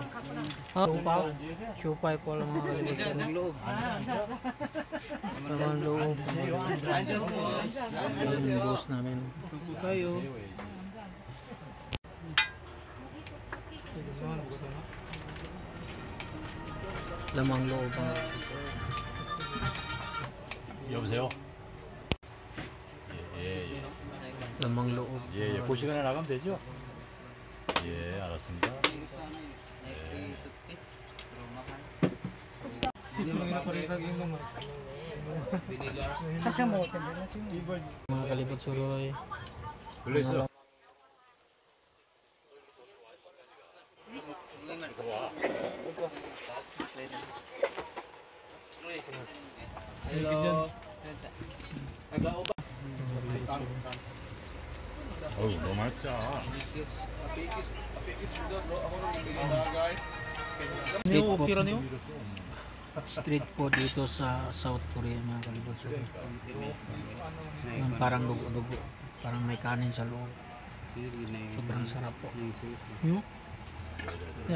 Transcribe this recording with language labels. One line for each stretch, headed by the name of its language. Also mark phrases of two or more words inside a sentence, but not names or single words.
Filipino: Chupay po lang mga kalibot Suroy. Laman loob. Ayun yung boss namin. Kayo. lamang loob.
Korean: 여보세요? 예.
Filipino: lamang loob.
Korean: 예, 그 시간에 나가면 되죠? 예, 알았습니다. 예.
Filipino: Mga kalibot Suroy.
Korean: 걸려있어. Hello. 어우, 너무 맛있다.
English: Street food
Filipino: dito sa South Korea mga kalibot Suroy. Yung parang dugo-dugo. Parang may kanin sa loob. Sobrang sarap po. Yan.